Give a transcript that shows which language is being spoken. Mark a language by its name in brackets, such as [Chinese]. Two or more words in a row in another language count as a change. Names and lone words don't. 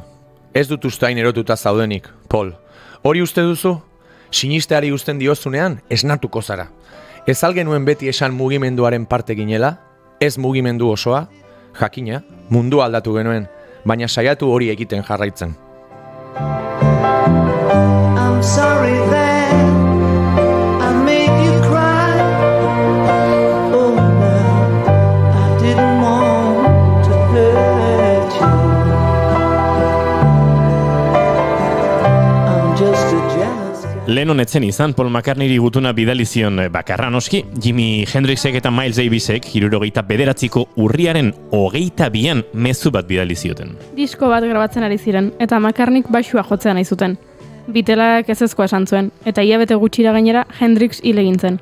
[Basque] Ez dut uste hain erotuta zaudenik, Paul. Hori uste duzu? Sinisteari uzten diozunean, esnatuko zara. Ez algenuen beti esan mugimenduaren parte ginela? Ez mugimendu osoa? Jakina, mundu aldatu genuen, baina saiatu hori egiten jarraitzen. [English] I'm sorry that I made you cry. Oh no, I didn't want to hurt you. I'm just a jealous guy. [Basque] Lennon etzen izan Paul McCartneyri gutuna bidali zion bakarra noski, Jimi Hendrixek eta Miles Davisek 79ko urriaren 22an mezu bat bidali zioten. Disko bat grabatzen ari ziren, eta McCartneyk baxua jotzea nahi zuten. Bitelak ezezkoa esan zuen, eta hilabete gutxira gainera Hendrix hil egin zen.